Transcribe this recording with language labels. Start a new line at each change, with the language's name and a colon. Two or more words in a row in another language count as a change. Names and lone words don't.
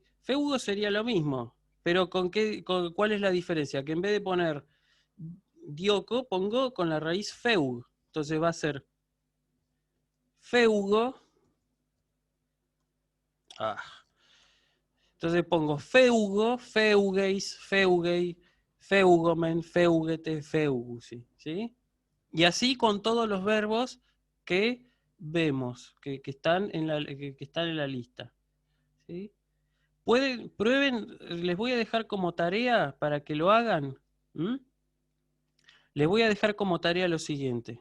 Spanish: Feugo sería lo mismo, pero ¿cuál es la diferencia? Que en vez de poner dioco, pongo con la raíz feug. Entonces va a ser feugo. Entonces pongo
Greek: φεύγω, φεύγεις, φεύγει, φεύγομεν, φεύγετε, φεύγουσι.
Spanish: ¿Sí? Y así con todos los verbos que vemos, que están en la lista. ¿Sí? Prueben, les voy a dejar como tarea para que lo hagan. Les voy a dejar como tarea lo siguiente.